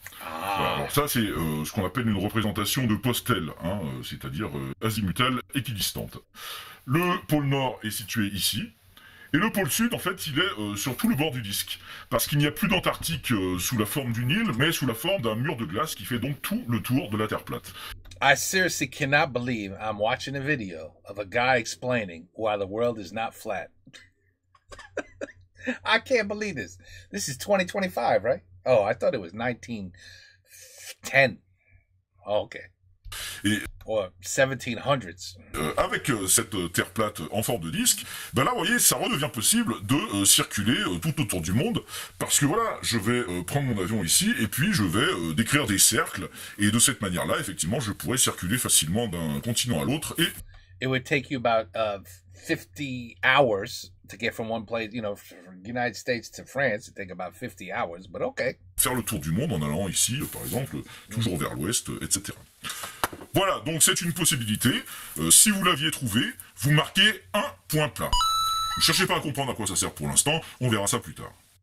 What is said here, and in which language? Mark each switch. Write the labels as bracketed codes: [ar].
[fr] Voilà, alors ça, c'est ce qu'on appelle une représentation de postelle, hein, c'est-à-dire azimutale équidistante. Le pôle nord est situé ici, et le pôle sud, en fait, il est sur tout le bord du disque, parce qu'il n'y a plus d'Antarctique sous la forme d'une île, mais sous la forme d'un mur de glace qui fait donc tout le tour de la Terre plate. [en] I seriously cannot believe I'm watching a video of a guy explaining why the world is not flat. I can't believe this. This is 2025, right? Oh, I thought it was 1910. Oh, okay. [fr] Et [en] Or 1700s. [fr] avec cette Terre plate en forme de disque, ben là, vous voyez, ça redevient possible de circuler tout autour du monde, parce que voilà, je vais prendre mon avion ici, et puis je vais décrire des cercles, et de cette manière-là, effectivement, je pourrais circuler facilement d'un continent à l'autre, et [en] It would take you about 50 hours to get from one place, from the United States to France. It'd take about 50 hours, but okay. [fr] faire le tour du monde en allant ici, par exemple, toujours vers l'ouest, etc. Voilà, donc c'est une possibilité. Si vous l'aviez trouvé, vous marquez un point plat. Ne cherchez pas à comprendre à quoi ça sert pour l'instant, on verra ça plus tard.